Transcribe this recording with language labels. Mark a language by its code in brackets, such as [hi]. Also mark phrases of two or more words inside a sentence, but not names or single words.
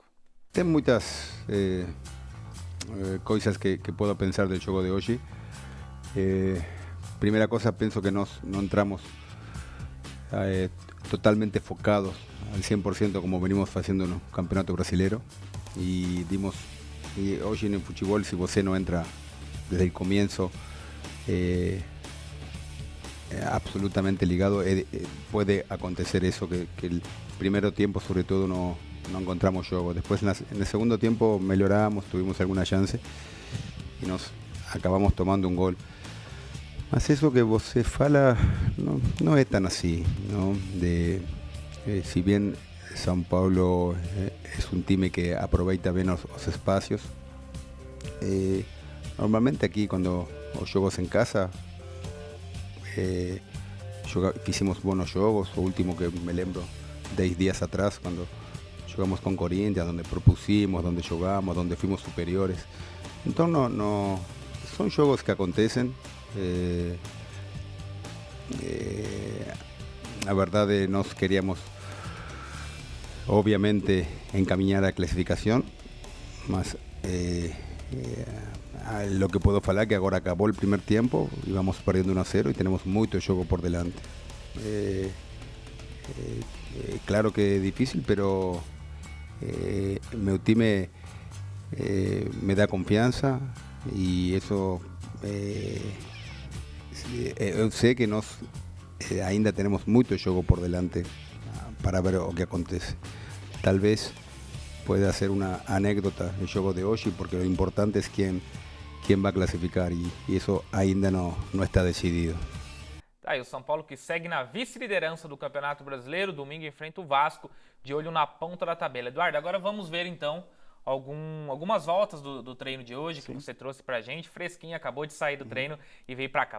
[pt] Tem muitas coisas que [es] puedo pensar del [pt] jogo de hoje. [es] Primera cosa, pienso que no entramos totalmente focados al 100% como venimos haciendo en el Campeonato Brasileiro. Y hoy en el fútbol, si você no entra desde el comienzo, absolutamente ligado, puede acontecer eso, que el primer tiempo sobre todo no encontramos juego. Después en el segundo tiempo mejoramos, tuvimos alguna chance y nos acabamos tomando un gol. Mas eso que [pt] você fala [es] no es tan así, ¿no? Si bien São Paulo es un time que aprovecha bien los espacios, normalmente aquí cuando [pt] os jogos em casa, [es] hicimos buenos jogos. [pt] O último que me lembro, 10 días atrás, quando jogamos com Corinthians, onde propusimos, onde jogamos, onde [es] fuimos superiores. [pt] Então, são jogos que acontecem. A verdade, nós queríamos, obviamente, encaminhar a classificação, mas [es] lo que puedo [pt] falar é que agora acabou o primeiro tempo e vamos perdendo 1-0 e temos muito jogo [es] por delante. [pt] Claro que é difícil, pero meu time me dá confiança e isso eu sei que nós ainda temos muito jogo [es] por delante [pt] para ver o que acontece. [es] Talvez pueda ser uma anécdota el [pt] jogo de hoje, [es] porque lo importante es quién va a clasificar y eso ainda no está decidido. [pt] Tá aí o São Paulo que segue na vice-liderança do Campeonato Brasileiro, domingo enfrenta o Vasco, de olho na ponta da tabela. Eduardo, agora vamos ver então algumas voltas do treino de hoje. Sim. Que você trouxe pra gente, fresquinho, acabou de sair do treino e veio pra cá.